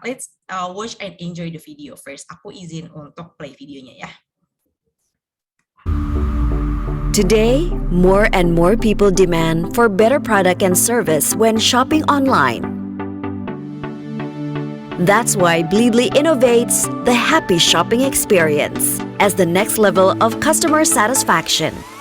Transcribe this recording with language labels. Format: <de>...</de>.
<en>Let's watch and enjoy the video first.</en> <id>Aku izin untuk play videonya ya.</id> <en>Today, more and more people demand for better product and service when shopping online. That's why Blibli innovates the happy shopping experience as the next level of customer satisfaction.</en>